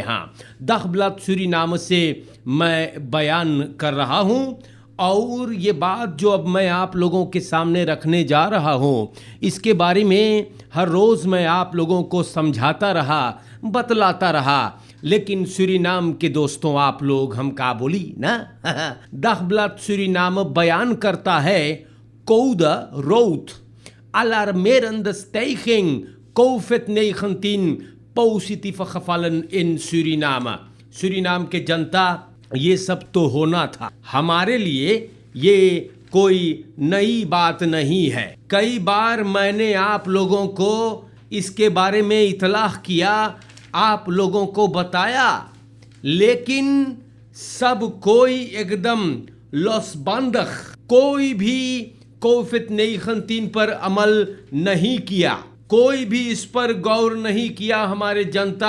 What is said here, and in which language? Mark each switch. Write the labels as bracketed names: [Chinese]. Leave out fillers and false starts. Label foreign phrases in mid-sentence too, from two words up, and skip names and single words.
[Caribbean Hindustani] हाँ, दखबलात सूरीनाम से मैं बयान कर रहा हूँ और ये बात जो अब मैं आप लोगों के सामने रखने जा रहा हूँ इसके बारे में हर रोज़ मैं आप लोगों को समझाता रहा, बतलाता रहा, लेकिन सूरीनाम के दोस्तों आप लोग हम का बोली ना। दखबलात सूरीनाम बयान करता है [Dutch] Code rood, alarmerende stijging COVID-19 positieve gevallen in Suriname। [Caribbean Hindustani] सूरीनाम के जनता ये सब तो होना था, हमारे लिए ये कोई नई बात नहीं है। कई बार मैंने आप लोगों को इसके बारे में इतलाह किया, आप लोगों को बताया, लेकिन सब कोई एकदम लॉसबंदख, कोई भी कोविड-19 पर अमल नहीं किया, कोई भी इस पर गौर नहीं किया हमारे जनता।